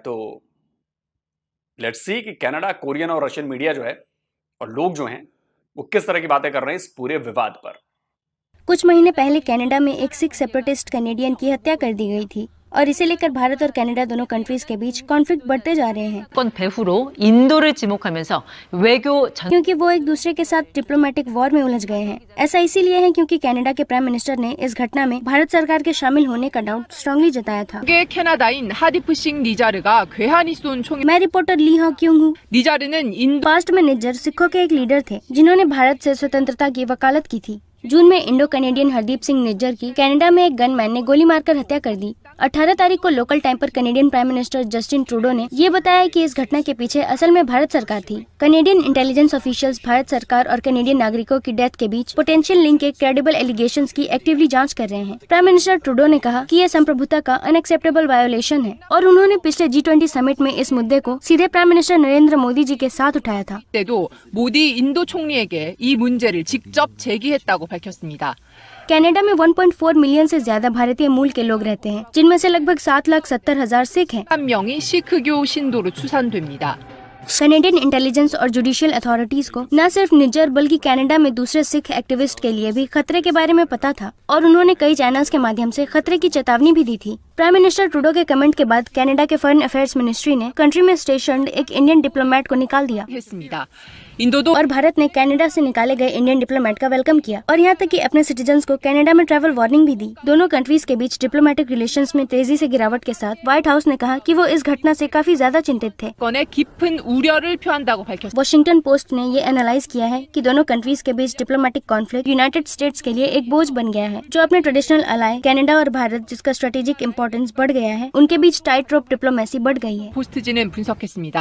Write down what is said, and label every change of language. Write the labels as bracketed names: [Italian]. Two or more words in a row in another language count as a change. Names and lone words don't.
[Hindi] तो [English] let's see [Hindi] कि कनाडा कोरियन और रशियन मीडिया जो है और लोग जो हैं वो किस तरह की बातें कर रहे हैं इस पूरे विवाद पर। कुछ महीने पहले कनाडा में एक सिख [English] separatist Canadian [Hindi] की हत्या कर दी गई थी और इसे लेकर भारत और कनाडा दोनों कंट्रीज के बीच कॉन्फ्लिक्ट बढ़ते जा रहे हैं। [Korean] 배후로 인도를 지목하면서 외교 [Hindi] क्योंकि वो एक दूसरे के साथ [English] diplomatic war [Hindi] में उलझ गए हैं। ऐसा इसीलिए है क्योंकि कनाडा के [English] Prime Minister [Hindi] ने इस घटना में भारत सरकार के शामिल होने का [English] doubt strongly [Hindi] जताया था। [Korean] 캐나다인 하디프싱 니자르가 괴한이 쏜 총 [Hindi] मैं रिपोर्टर ली हॉ क्यों हूँ। [Korean] 니자르는 인도 [Hindi] पास्ट में निज्जर सिखों के एक लीडर थे जिन्होंने भारत से स्वतंत्रता की वकालत की थी। जून में [English] Indo Canadian [Hindi] हरदीप सिंह निज्जर की कनाडा में एक गनमैन ने गोली मारकर हत्या कर दी। 18 तारीख को [English] local time [Hindi] पर [English] Canadian Prime Minister [Hindi] जस्टिन ट्रूडो ने ये बताया कि इस घटना के पीछे असल में भारत सरकार थी। [English] Canadian intelligence officials [Hindi] भारत सरकार और कैनेडियन नागरिकों की डेथ के बीच [English] potential link [Hindi] के [English] credible allegations [Hindi] की एक्टिवली जांच कर रहे हैं। [English] Prime Minister [Hindi] ट्रूडो ने कहा कि यह संप्रभुता का [English] unacceptable violation [Hindi] है और उन्होंने पिछले G20 समिट में इस मुद्दे को सीधे [English] Prime Minister [Hindi] नरेंद्र मोदी जी के साथ उठाया था। [Korean] 때도 모디 인도 총리에게 이 문제를 직접 제기했다고 밝혔습니다. [Hindi] कनाडा में 1.4 मिलियन से ज्यादा भारतीय मूल के लोग रहते हैं, जिनमें से लगभग 7,70,000 सिख हैं। [Korean] 1명이 시크교 신도로 추산됩니다. [English] Canadian intelligence [Hindi] और [English] judicial authorities [Hindi] को न सिर्फ निज्जर बल्कि कनाडा में दूसरे सिख एक्टिविस्ट के लिए भी खतरे के बारे में पता था और उन्होंने कई चैनल्स के माध्यम से खतरे की चेतावनी भी दी थी। [English] Prime Minister [Hindi] ट्रूडो के कमेंट के बाद कनाडा के [English] foreign affairs ministry [Hindi] ने कंट्री में स्टेशन्ड एक [English] Indian diplomat [Hindi] को निकाल दिया [Korean] 했습니다. 인도도 [Hindi] और भारत ने कनाडा से निकाले गए [English] Indian diplomat [Hindi] का वेलकम किया और यहाँ तक कि अपने सिटीजन्स को कनाडा में [English] travel warning [Hindi] भी दी। दोनों कंट्रीज के बीच [English] diplomatic relations [Hindi] में तेजी से गिरावट के साथ व्हाइट हाउस ने कहा कि वो इस घटना से काफी ज्यादा चिंतित थे। [Korean] 건에 깊은 우려를 표한다고 밝혔습니다. [Hindi] वॉशिंगटन पोस्ट ने ये एनालाइज किया है कि दोनों कंट्रीज के बीच [English] diplomatic conflict [Hindi] यूनाइटेड स्टेट्स के लिए एक बोझ बन गया है, जो अपने [English] traditional ally [Hindi] कनाडा और भारत, जिसका [English] strategic importance [Hindi] बढ़ गया है, उनके बीच [English] tight rope diplomacy [Hindi] बढ़ गई है। [Korean] 포스트지는 분석했습니다.